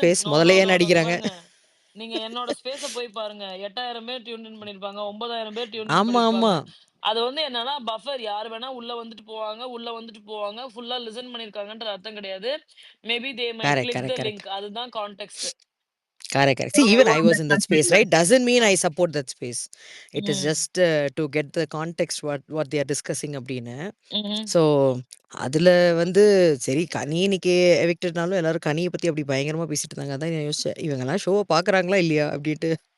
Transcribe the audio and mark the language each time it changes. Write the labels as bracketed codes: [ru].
[en] Space. No, no, [ta] முதல்லயே [en] No, no. [ta] இங்க நடிக்கிறாங்க. பாருங்க. நீங்க என்னோட ஸ்பேஸ போய் பாருங்க. 8000 பேர் டியூன் இன் பண்ணியிருப்பாங்க. 9000 பேர் டியூன் இன் ஆமா, பண்ணியிருப்பாங்க. ஆமா. அது வந்து என்னன்னா, பஃபர் யார் வேணா உள்ள வந்துட்டு போவாங்க, உள்ள வந்துட்டு போவாங்க. ஃபுல்லா லிசன் பண்ணியிருக்காங்கன்ற அர்த்தம் கிடையாது. [en] Maybe they might correct, click the correct, correct. Link. [ta] அதுதான் [en] Context. Correct. See, even I was in that space, right? Doesn't mean I support that space. It is just to get the context what they are discussing [ta] அப்படின்னு. ம்ஹ்ம். So அதுல வந்து சரி கனி இன்னைக்கு எவிக்டட்னாலும் எல்லாரும் கனியை பத்தி அப்படி பயங்கரமா பேசிட்டு இருந்தாங்க. அதான் நான் யோசிச்சேன் இவங்கெல்லாம் ஷோவை பாக்குறாங்களா இல்லையா அப்படின்ட்டு.